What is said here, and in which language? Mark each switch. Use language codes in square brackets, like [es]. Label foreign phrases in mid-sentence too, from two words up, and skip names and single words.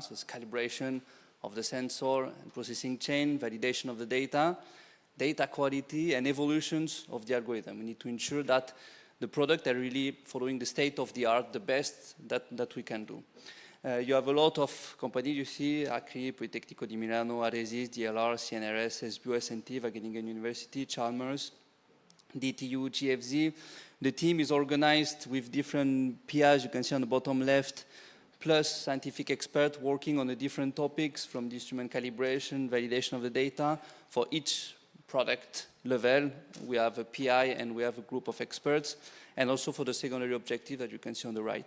[en] So it's calibration of the sensor and processing chain, validation of the data quality, and evolutions of the algorithm. We need to ensure that the product are really following the state of the art, the best that we can do. You have a lot of companies, you see, Acri, Politecnico di Milano, Aresis, DLR, CNRS, SBU, SNT, Wageningen University, Chalmers, DTU, GFZ. The team is organized with different PIs, you can see on the bottom left, plus scientific experts working on the different topics from the instrument calibration, validation of the data. For each product level, we have a PI and we have a group of experts, and also for the secondary objective that you can see on the right.